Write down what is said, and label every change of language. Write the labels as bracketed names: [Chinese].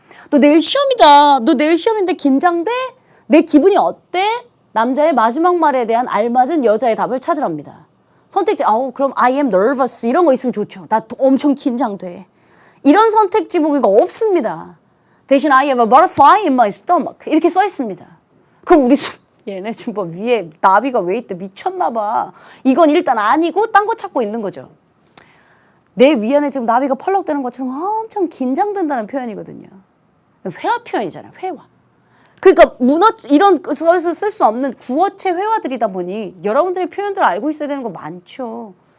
[Korean] 너 내일 시험이다. 너 내일 시험인데 긴장돼? 내 기분이 어때? 남자의 마지막 말에 대한 알맞은 여자의 답을 찾으랍니다. 선택지, 그럼 [English] I am nervous [Korean] 이런 거 있으면 좋죠. 나 엄청 긴장돼. 이런 선택지 보기가 없습니다. 대신 [English] I have a butterfly in my stomach [Korean] 이렇게 써 있습니다. 그럼 얘네 지금 뭐 위에 나비가 왜 있대 미쳤나 봐. 이건 일단 아니고 딴 거 찾고 있는 거죠. 내 위안에 지금 나비가 펄럭대는 것처럼 엄청 긴장된다는 표현이거든요. 회화 표현이잖아요. 회화. 그러니까 이런 것을 쓸 수 없는 구어체 회화들이다 보니 여러분들이 표현들을 알고 있어야 되는 거 많죠.